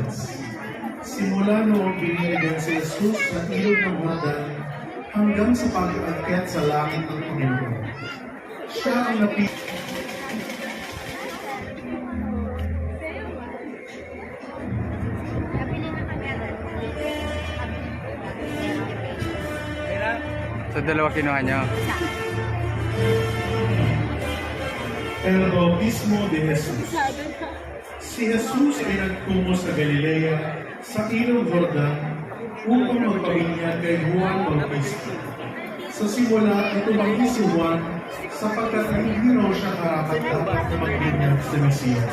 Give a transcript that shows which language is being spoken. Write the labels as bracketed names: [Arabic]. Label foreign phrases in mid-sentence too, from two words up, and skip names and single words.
[Filipino] Simula noong biniligan si Jesus sa ilog ng Jordan, hanggang sa pag-aakyat sa langit ng Panginoon. Siya ang Sa dalawa kinuha nyo. [Spanish] El Bautismo de Jesus. [Filipino] Si Jesus ay nagtungo sa Galilea, sa ilog Jordan, upang magpabinyag kay Juan Bautista. Sa simula, tumanggi si Juan sapagkat hindi raw siya karapat-dapat na magbinyag sa Mesiyas.